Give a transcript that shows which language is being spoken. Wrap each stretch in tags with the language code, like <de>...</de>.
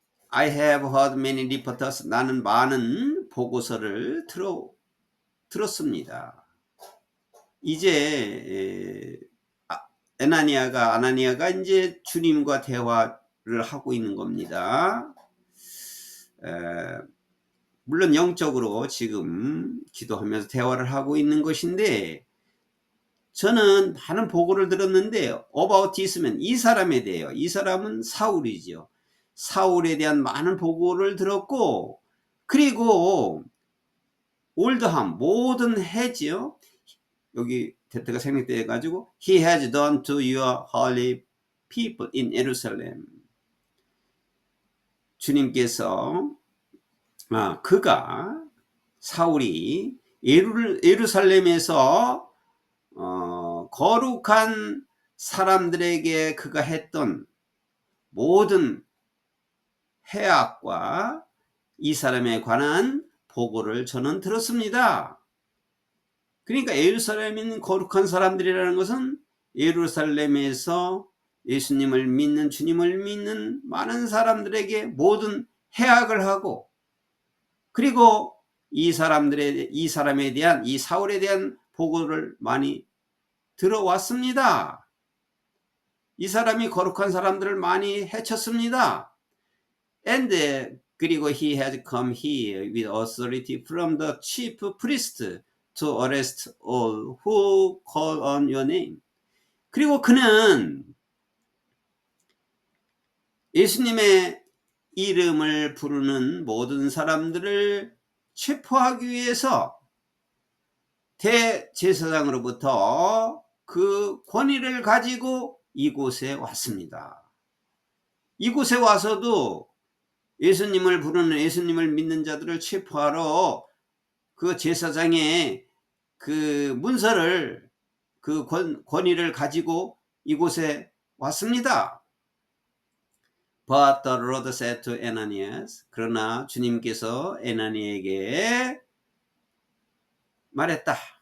<en>I have heard many reporters.</en> <ko>나는 많은 보고서를 들었습니다. 이제 아나니아가 이제 주님과 대화를 하고 있는 겁니다. 물론 영적으로 지금 기도하면서 대화를 하고 있는 것인데 저는 많은 보고를 들었는데</ko> <en>about this man,</en> <ko>이 사람에 대해요. 이 사람은 사울이죠. 사울에 대한 많은 보고를 들었고, 그리고 올드함 모든 해지요. 여기 대태가 생략돼 가지고</ko> <en>he has done to your holy people in Jerusalem.</en> <ko>주님께서 그가 사울이 예루살렘에서 거룩한 사람들에게 그가 했던 모든 해악과 이 사람에 관한 보고를 저는 들었습니다. 그러니까 예루살렘에 있는 거룩한 사람들이라는 것은 예루살렘에서 예수님을 믿는, 주님을 믿는 많은 사람들에게 모든 해악을 하고, 그리고 이 사람에 대한, 이 사울에 대한 보고를 많이 들어왔습니다. 이 사람이 거룩한 사람들을 많이 해쳤습니다.</ko> <en>And</en> <ko>그리고</ko> <en>he has come here with authority from the chief priest to arrest all who call on your name.</en> <ko>그리고 그는 예수님의 이름을 부르는 모든 사람들을 체포하기 위해서 대제사장으로부터 그 권위를 가지고 이곳에 왔습니다. 이곳에 와서도 예수님을 부르는, 예수님을 믿는 자들을 체포하러 그 제사장의 그 문서를, 그 권위를 가지고 이곳에 왔습니다.</ko> <en>But the Lord said to Ananias,</en> <ko>그러나 주님께서 에나니에게 말했다.</ko>